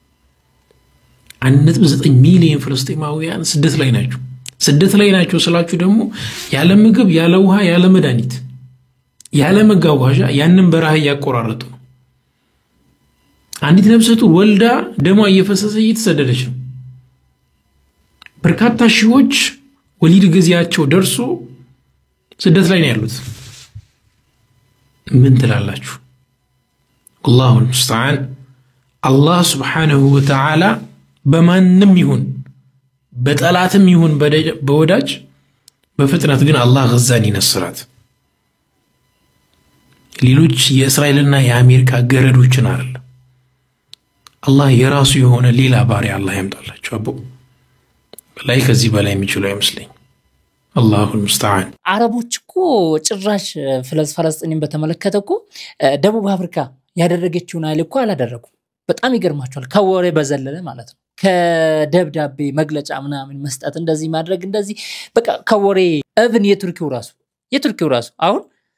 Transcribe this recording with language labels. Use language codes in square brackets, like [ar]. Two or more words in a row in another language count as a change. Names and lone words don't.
[am] 1.9 ሚሊዮን ፍልስጤማውያን ስደት ላይ ናቸው ስላችሁ ደግሞ ያለ ምግብ ያለ ውሃ ያለ መድኃኒት ያለ መጋጓዣ ያንን በረሃ ያቆራረጡ ነው አንዲት ነፍሰ ጡር ወልዳ ደሟ እየፈሰሰ እየተሰደደች ነው በርካታ ሺዎች ወሊድ ጊዜያቸው ደርሶ ስደት ላይ ነው ያሉት ምን ትላላችሁ [ar] والله المستعان الله سبحانه وتعالى [am] በማንም ይሁን በጠላትም ይሁን በወዳጅ በፍጥነት ግን አላህ ጋዛን ይነስራት ሌሎች የእስራኤልና የአሜሪካ ገረዶችን አይደል አላህ የራሱ የሆነ ሌላ ባሪያ አላህ ያምጣላችሁ አቦ ላይ ከዚህ በላይ የሚችሉ አይመስልኝ [ar] الله المستعان [am] አረቦች እኮ ጭራሽ ፍልስጤምን በተመለከተ እኮ ደቡብ አፍሪካ ያደረገችውን አይል እኮ አላደረጉም በጣም ይገርማቸዋል ከወሬ በዘለለ ማለት ነው ከደብዳቤ መግለጫ ምናምን መስጠት እንደዚህ ማድረግ እንደዚህ በቃ ከወሬ እብን የቱርኪው ራሱ አሁን